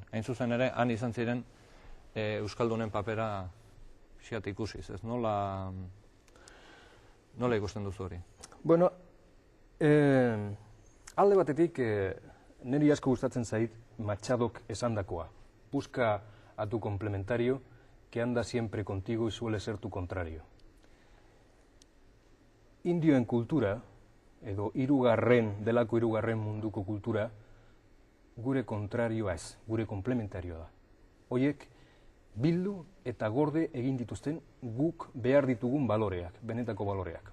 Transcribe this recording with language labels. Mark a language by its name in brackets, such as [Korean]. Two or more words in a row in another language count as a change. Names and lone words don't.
[Basque] Hain zuzen ere, han izan ziren euskaldunen papera xiat ikusiz, ez? Nola ikusten duzu hori? Bueno, alde batetik niri asko gustatzen zait Machadok esandakoa. [Spanish] Busca a tu complementario que anda siempre contigo y suele ser tu contrario. [Basque] Indioen kultura, edo delako hirugarren munduko kultura, gure kontrarioa ez, gure komplementarioa da. Hoiek bildu eta gorde egin dituzten guk behar ditugun baloreak, benetako baloreak.